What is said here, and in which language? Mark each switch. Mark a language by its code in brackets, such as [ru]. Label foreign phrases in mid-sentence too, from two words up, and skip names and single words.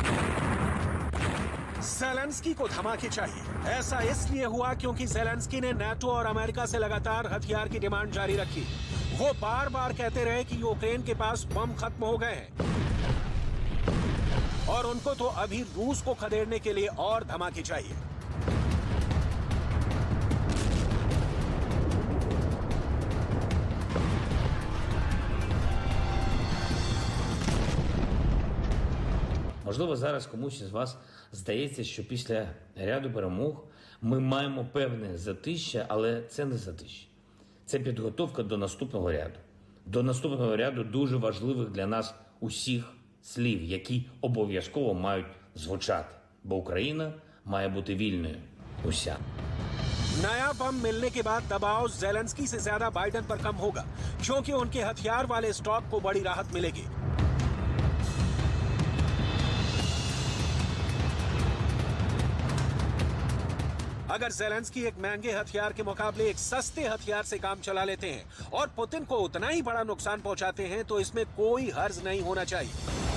[hi] ज़ेलेंस्की को धमाके चाहिए। ऐसा इसलिए हुआ क्योंकि ज़ेलेंस्की ने नाटो और अमेरिका से लगातार हथियार की डिमांड जारी रखी। वो बार बार कहते रहे कि यूक्रेन के पास बम खत्म हो गए हैं और उनको तो अभी रूस को खदेड़ने के लिए और धमाके चाहिए। [uk] Можливо, зараз комусь із вас здається, що після ряду перемог ми маємо певне затища, але це не затища. Це підготовка до наступного ряду. До наступного ряду дуже важливих для нас усіх слів, які обов'язково мають звучати. Бо Україна має бути вільною. Уся. [hi] नया बम मिलने के बाद दबाव ज़ेलेंस्की से ज्यादा बाइडेन पर कम होगा क्योंकि उनके हथियार वाले स्टॉक को बड़ी राहत मिलेगी। अगर ज़ेलेंस्की एक महंगे हथियार के मुकाबले एक सस्ते हथियार से काम चला लेते हैं और पुतिन को उतना ही बड़ा नुकसान पहुंचाते हैं तो इसमें कोई हर्ज नहीं होना चाहिए।